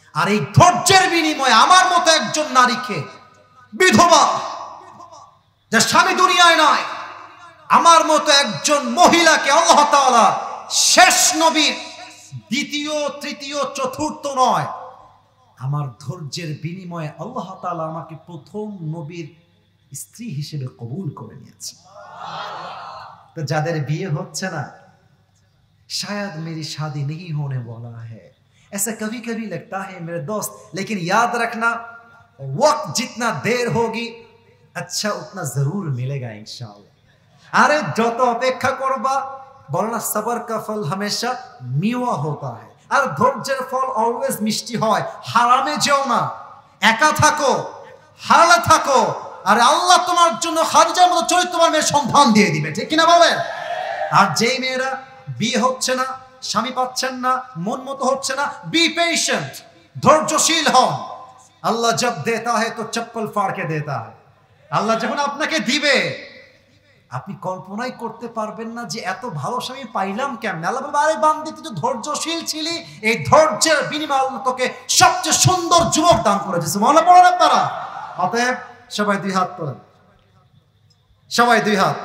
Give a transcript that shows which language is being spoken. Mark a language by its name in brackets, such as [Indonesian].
[Bangla] আর এই ধৈর্যের বিনিময়ে আমার মতো একজন নারীকে, বিধবা যার স্বামী দুনিয়ায় নয়, আমার মতো একজন মহিলাকে আল্লাহ তাআলা শেষ নবীর দ্বিতীয়, তৃতীয়, চতুর্থ নয়, আমার ধৈর্যের বিনিময়ে আল্লাহ তাআলা আমাকে প্রথম নবীর স্ত্রী হিসেবে কবুল করে নিয়েছে। তো যাদের বিয়ে হচ্ছে না, [Hindi] शायद मेरी शादी नहीं होने वाला है, ऐसा कभी कभी लगता है मेरे दोस्त, लेकिन याद रखना वक्त जितना देर होगी अच्छा उतना जरूर मिलेगा इंशाअल्लाह। [Bangla] अरे যত অপেক্ষা করবা, বলো না সবর [Hindi] का फल हमेशा मीवा होता है, [Bangla] আর ধৈর্যের ফল অলওয়েজ মিষ্টি হয়। হারামে যেও না, একা থাকো, হারালে থাকো, আর আল্লাহ তোমার জন্য খাদিজার মতো চরিত্রবান মেয়ের সন্ধান দিয়ে দিবে, ঠিক কিনা বলেন? আর যেই মেয়েরা বিয়ে হচ্ছে না, স্বামী পাচ্ছেন না, মন মতো হচ্ছে না, [English] be patient, [Bangla] ধৈর্যশীল হন। [Hindi] আল্লাহ জব দেতা है तो चप्पल फाड़ के देता है। [Bangla] আল্লাহ যখন আপনাকে দিবে, আপনি কল্পনাই করতে পারবেন না যে এত ভালো স্বামী পাইলাম কেমনে। আল্লাহ বলবে, আরে বান্দি তুই তো ধৈর্যশীল ছিলি, এই ধৈর্যের বিনিময়ে আল্লাহ তোকে সবচেয়ে সুন্দর যুবক দান করেছে। সুবহানাল্লাহ পড়েন আপনারা। অতএব সবাই 2 হাত তোলেন, সবাই 2 হাত।